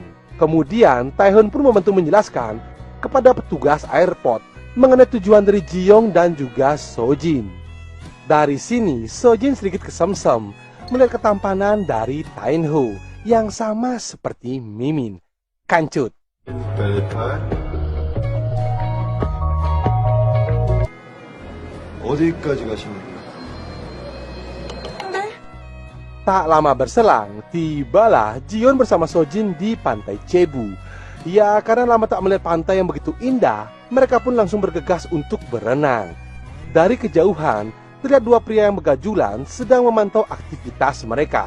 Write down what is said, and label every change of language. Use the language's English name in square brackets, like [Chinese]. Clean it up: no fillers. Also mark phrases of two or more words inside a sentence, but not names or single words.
[Indonesian] Kemudian, Taehoon pun membantu menjelaskan kepada petugas airport mengenai tujuan dari Jiyoung dan juga Sojin. Dari sini, Sojin sedikit kesemsem melihat ketampanan dari Tainho yang sama seperti Mimin. Kancut. [Korean] 어디까지 가시는 거예요? [Indonesian] Tak lama berselang, tibalah Jion bersama Sojin di pantai Cebu. Ya, karena lama tak melihat pantai yang begitu indah, mereka pun langsung bergegas untuk berenang. Dari kejauhan, terlihat dua pria yang begajulan sedang memantau aktivitas mereka.